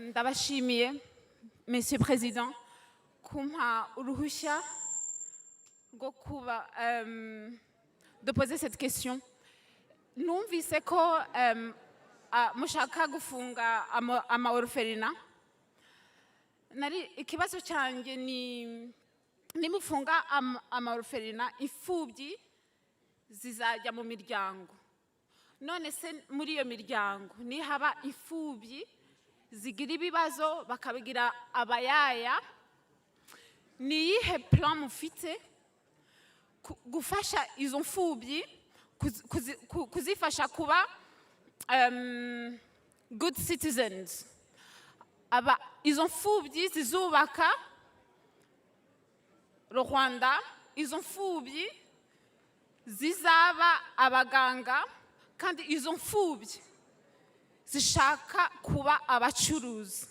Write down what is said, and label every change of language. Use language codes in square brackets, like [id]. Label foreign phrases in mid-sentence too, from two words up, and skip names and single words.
[rw] ndabashimiye [fr] Monsieur Président [rw] kumpa uruhushya rwo kuba [fr] de poser cette question. [rw] Numvise ko mushaka gufunga ama orphelina. Nari ikibazo cyanjye ni nimufunga ama orphelina imfubyi zizajya mu miryango. None se muri iyo miryango ni haba imfubyi zigira ibibazo bakabigira abayaya, ni iyihe plan mufite gufasha izo mfubyi kuzifasha kuba [en] good citizens? [rw] Aba izo mfubyi zizubaka Rwanda, izo mfubyi zizaba abaganga, kandi izo mfubyi zishaka kuba abacuruzi.